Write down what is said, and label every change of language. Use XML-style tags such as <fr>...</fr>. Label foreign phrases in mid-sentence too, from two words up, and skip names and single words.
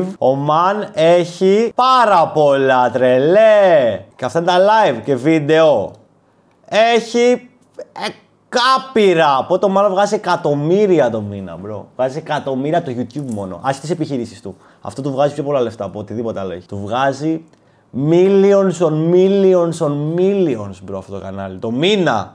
<el>Ο man έχει πάρα πολλά, τρελέ. Και αυτά είναι τα live και βίντεο. Έχει κάπειρα! Πότε μάλλον βγάζει εκατομμύρια το μήνα, bro. Βγάζει εκατομμύρια το YouTube μόνο. Άσε τις επιχειρήσεις του. Αυτό του βγάζει πιο πολλά λεφτά από οτιδήποτε άλλο έχει. Του βγάζει</el> <en>millions on millions on millions,</en> <el>bro, αυτό το κανάλι. Το μήνα!</el>